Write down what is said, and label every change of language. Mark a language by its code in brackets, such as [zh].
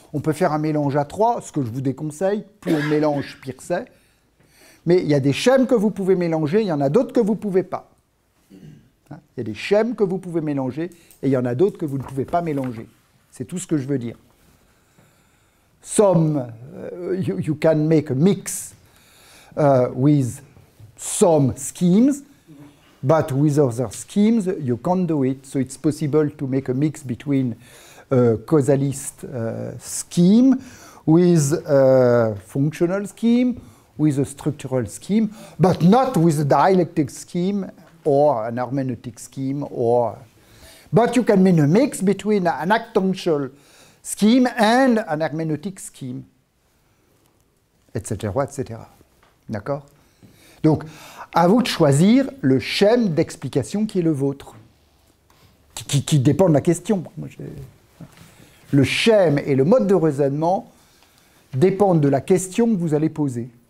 [fr] On peut faire un mélange à 3, ce que je vous déconseille. Plus on mélange, pire c'est. Mais il y a des schèmes que vous pouvez mélanger, il y en a d'autres que vous ne pouvez pas. Il y a des schèmes que vous pouvez mélanger et il y en a d'autres que vous ne pouvez pas mélanger. C'est tout ce que je veux dire. [en] You can make a mix with some schemes, but with other schemes you can't do it. So it's possible to make a mix between a causalist scheme with a functional scheme, with a structural scheme, but not with a dialectic scheme or an hermeneutic scheme, but you can make a mix between an actantial scheme and an hermeneutic scheme, etc., etc. [fr] D'accord? Donc, à vous de choisir le schème d'explication qui est le vôtre, qui dépend de la question. Le schème et le mode de raisonnement dépendent de la question que vous allez poser.